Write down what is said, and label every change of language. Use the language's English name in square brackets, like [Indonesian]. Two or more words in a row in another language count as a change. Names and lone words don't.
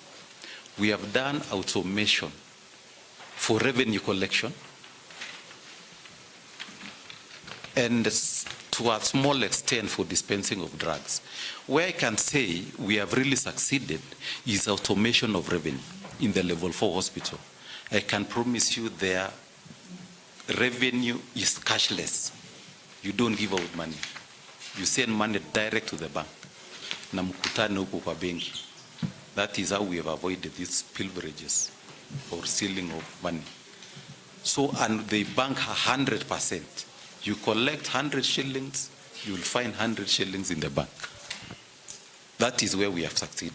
[English] We have done automation for revenue collection, and to a small extent for dispensing of drugs. Where I can say we have really succeeded is automation of revenue in the level 4 hospital. I can promise you their revenue is cashless. You don't give out money. You send money direct to the bank. [Swahili] Na mkutane huko kwa benki. [English] That is how we have avoided these pilferages or stealing of money. So, and they bank 100%. You collect 100 shillings, you will find 100 shillings in the bank. That is where we have succeeded.